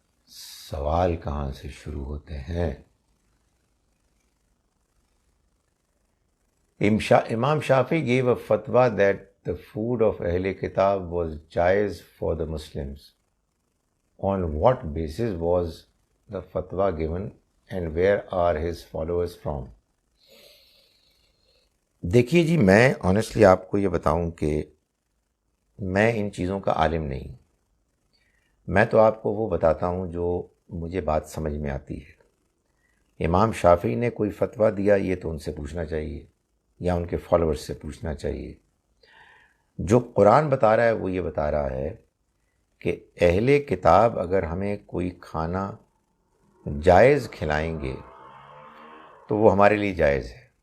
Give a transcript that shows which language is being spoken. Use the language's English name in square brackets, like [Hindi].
[Urdu] سوال کہاں سے شروع ہوتے ہیں؟ [English] Imam Shafi gave a fatwa that the food of Ahl Kitab was jaiz for the Muslims. On what basis was the fatwa given and where are his followers from? [Urdu] دیکھیے جی، میں honestly آپ کو یہ بتاؤں کہ میں ان چیزوں کا عالم نہیں، میں تو آپ کو وہ بتاتا ہوں جو مجھے بات سمجھ میں آتی ہے۔ امام شافعی نے کوئی فتویٰ دیا، یہ تو ان سے پوچھنا چاہیے یا ان کے فالوورز سے پوچھنا چاہیے۔ جو قرآن بتا رہا ہے وہ یہ بتا رہا ہے کہ اہل کتاب اگر ہمیں کوئی کھانا جائز کھلائیں گے تو وہ ہمارے لیے جائز ہے۔